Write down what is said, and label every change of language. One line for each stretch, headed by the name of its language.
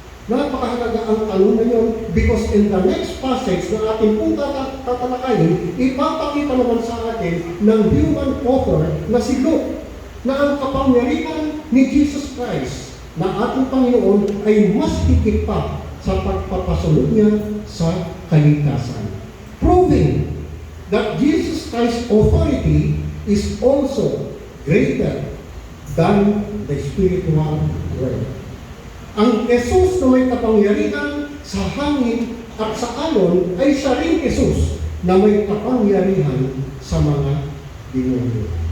Filipino: Napakahalaga ang tanong na yun
English: because in the next passage
Filipino: na ating pong tatalakayin, ipapakita naman sa atin ng human author na si Luke na ang kapangyarihan ni Jesus Christ na ating Panginoon ay mas higit pa sa pagpapasunod niya sa kaligtasan.
English: Proving that Jesus Christ's authority is also greater than the spiritual world.
Filipino: Ang Jesus na may kapangyarihan sa hangin at sa alon ay siya rin Jesus na may kapangyarihan sa mga demonyo.